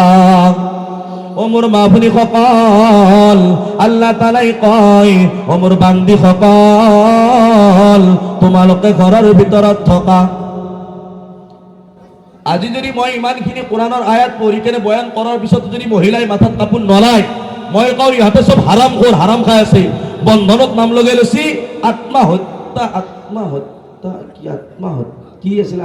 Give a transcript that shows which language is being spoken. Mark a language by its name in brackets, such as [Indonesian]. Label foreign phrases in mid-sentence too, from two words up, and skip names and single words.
[Assamese] ওমর মাহফুনি সকল আল্লাহ তাআলাই কয়, ওমর বান্দি সকল তোমালোকে ঘৰৰ ভিতৰত থকা। আজি যদি মই ইমানখিনি কোরআনৰ আয়াত পঢ়ি কেনে বয়ান কৰাৰ পিছত যদি মহিলাই মাথাত কাপোৰ নলাই, মই কওঁ ইহঁতে চব হাৰাম খোৰ, হাৰাম খাই আছে। বন্ধনত নাম লগাই লৈছি আত্মহত্যা। আত্মহত্যা কি? আত্মহত্যা কি আছিল?